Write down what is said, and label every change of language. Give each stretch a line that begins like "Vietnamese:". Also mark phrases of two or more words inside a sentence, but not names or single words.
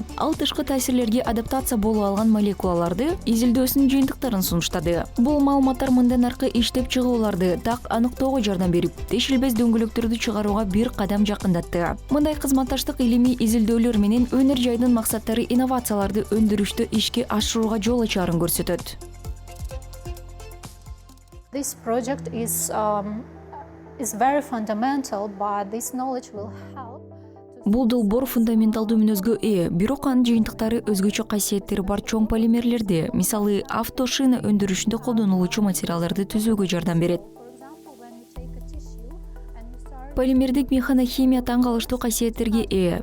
Kyrgyz: Ал тышкы таасирлерге адаптация боло алган молекулаларды изилдөөсүнүн жыйынтыктарын сунуштады. Бул маалыматтар мындан аркы иштеп чыгууларды так аныктоого жардам берип, тешилбес дөңгөлөктөрдү чыгарууга бир кадам жакындатты. Мындай кызматташтык илимий изилдөөлөр менен өнөр жайдын максаттары инновацияларды өндүрүштө ишке ашырууга жол ачаарын көрсөтөт.
English: This project is very fundamental, but this knowledge will help
Kyrgyz: Бул долбоор фундаменталдуу мүнөзгө ээ, бирок анын жыйынтыктары өзгөчө касиеттери бар чоң полимерлерди, мисалы автошина өндүрүшүндө колдонулуучу материалдарды түзүүгө жардам берет. Полимердик механохимия таң калыштуу касиеттерге ээ.